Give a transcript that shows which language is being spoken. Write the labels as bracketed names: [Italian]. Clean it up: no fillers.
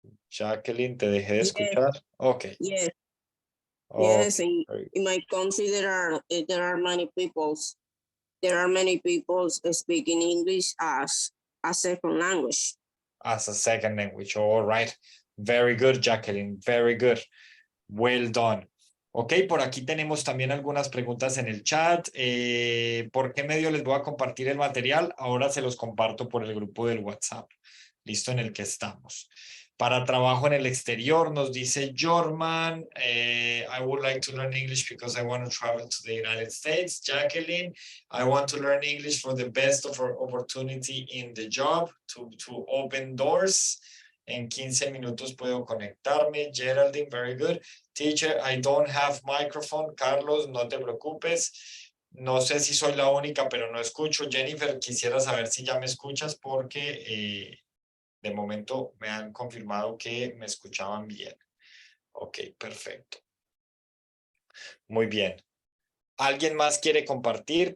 [Spanish] Jacqueline, te dejé de escuchar. [English] Okay. Yes. Okay. Yes, in my country there are many people. There are many people speaking English as a second language. As a second language. All right. Very good, Jacqueline. Very good. Well done. [Spanish] Ok, por aquí tenemos también algunas preguntas en el chat. ¿Por qué medio les voy a compartir el material? Ahora se los comparto por el grupo del WhatsApp, listo, en el que estamos. Para trabajo en el exterior, nos dice Jorman, [English] I would like to learn English because I want to travel to the United States. Jacqueline, I want to learn English for the best of our opportunity in the job, to open doors. [Spanish] En 15 minutos puedo conectarme. [English] Geraldine, very good. Teacher, I don't have microphone. [Spanish] Carlos, no te preocupes. No sé si soy la única, pero no escucho. Jennifer, quisiera saber si ya me escuchas porque de momento me han confirmado que me escuchaban bien. Ok, perfecto. Muy bien. ¿Alguien más quiere compartir?